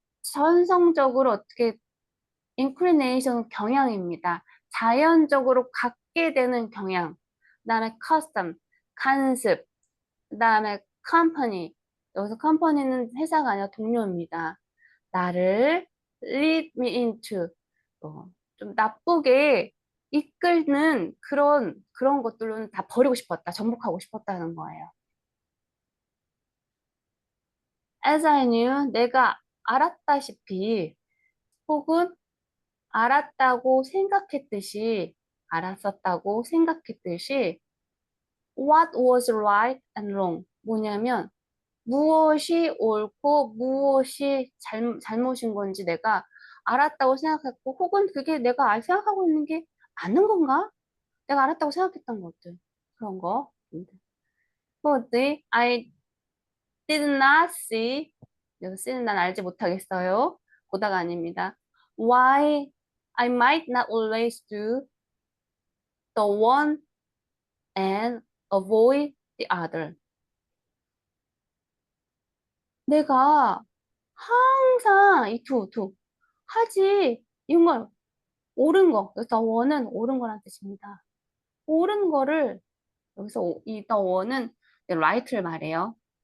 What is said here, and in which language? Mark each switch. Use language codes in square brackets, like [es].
[ko] 천성적으로 어떻게 inclination 경향입니다. 자연적으로 갖게 되는 경향. 그다음에 custom, 간습. 그다음에 company. 여기서 company는 회사가 아니라 동료입니다. 나를 [en] lead me into. [ko] 좀 나쁘게 이끌는 그런 것들로는 다 버리고 싶었다. 정복하고 싶었다는 거예요. [en] As I knew, [ko] 내가 알았다시피 혹은 알았다고 생각했듯이, 알았었다고 생각했듯이 [en] what was right and wrong [ko] 뭐냐면 무엇이 옳고 무엇이 잘못인 건지 내가 알았다고 생각했고 혹은 그게 내가 생각하고 있는 게 맞는 건가? 내가 알았다고 생각했던 것들 그런 거. 근데 [en] I did not see [ko] 여기서 쓰는 난 알지 못하겠어요. 보다가 아닙니다. [en] Why I might not always do the one and avoid the other. [ko] 내가 항상 이 하지 이건 옳은 거. 여기서 원은 옳은 거란 뜻입니다. 옳은 거를 여기서 이 [en] the one [ko] 은 right를 말해요.